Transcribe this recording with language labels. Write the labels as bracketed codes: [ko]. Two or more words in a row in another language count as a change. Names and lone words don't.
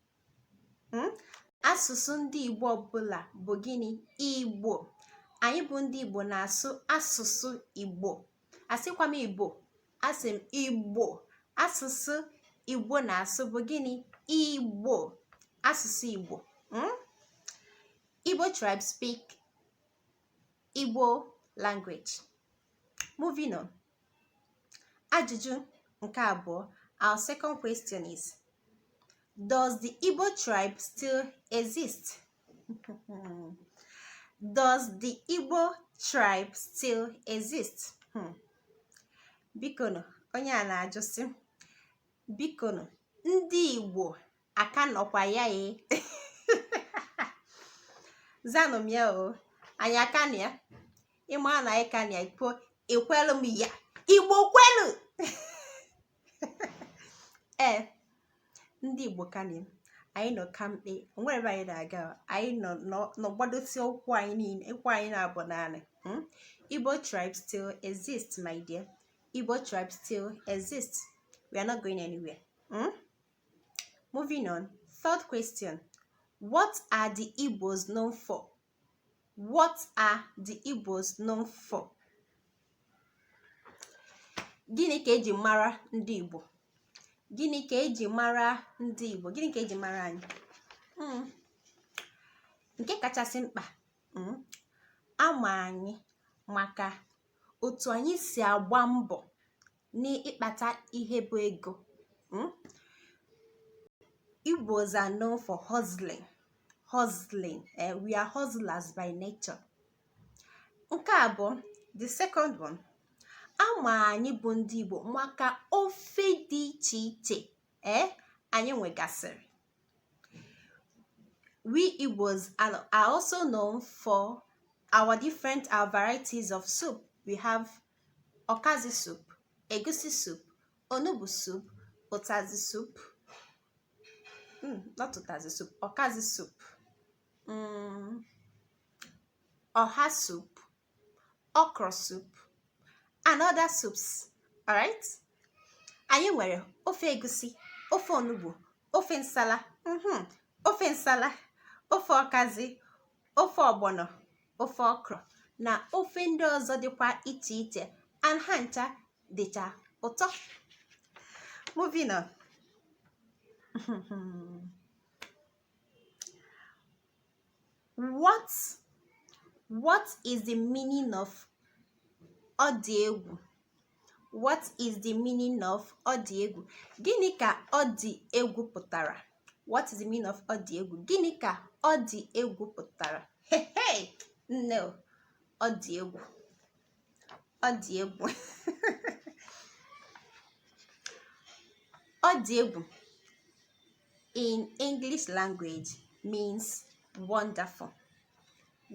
[ig] Asụsụ ndị Igbo ọbụla bụ gịnị? Igbo. Anyị bụ ndị Igbo na-asụ asụsụ Igbo. Asịkwa m Igbo, asị m Igbo. Asụsụ Igbo na-asụ bụ gịnị? Igbo. Asụsụ Igbo. [en] Igbo tribe speak Igbo language. Moving on. [ig] Ajụjụ nke abụọ. [en] Our second question is, does the Igbo tribe still exist? Does the Igbo tribe still exist? [ig] Bikono, onye a na-ajụ sị, bikono, ndị Igbo aka nọkwa ya e? Zanụ m ya o, anyị aka na ya. Ịma na anyị ka na ya, ekwelu m ya. Igbo kwelu! Ndị Igbo ka na ya. Anyị nọ kampe, onwere ebe anyị na-aga. Anyị nọ gbadosi ụkwụ anyị niile, ụkwụ anyị na-abụ naanị. [en] Igbo tribe still exists, my dear. Igbo tribe still exists. We are not going anywhere. Moving on. Third question. What are the Igbos known for? What are the Igbos known for? [ig] Gịnị ka eji mara ndị Igbo? Gịnị ka eji mara ndị Igbo? Gịnị ka eji mara anyị? Nke kachasị mkpa, ama anyị maka otu anyị si agba mbọ n'ịkpata ihe bụ ego. [en] Igbos are known for hustling. We are hustlers by nature. [ig] Nke abụọ, [en] the second one, [ig] ama anyị bụ ndị Igbo maka ofe dị iche iche anyị nwegasịrị. [en] We Igbos are also known for our varieties of soup. We have okazi soup, egusi soup, onugbu soup, utazi soup. Not utazi soup, okazi soup, oha soup, okra soup, and other soups. All right? [ig] Anyị nwere ofe egusi, ofe onugbu, ofe nsala, ofe nsala, ofe okazi, ofe ogbono, ofe okra, na ofe ndị ọzọ dịkwa iche iche, and ha ncha dịcha ụtọ. [en] Moving on. What is the meaning of [ig] odi egwu? [en] What is the meaning of [ig] odi egwu? Gịnị ka odi egwu pụtara? [en] What is the meaning of [ig] odi egwu? Gịnị ka odi egwu pụtara? [en] Hey, no. [ig] Odi egwu. Odi egwu. Odi egwu [en] in English language means wonderful.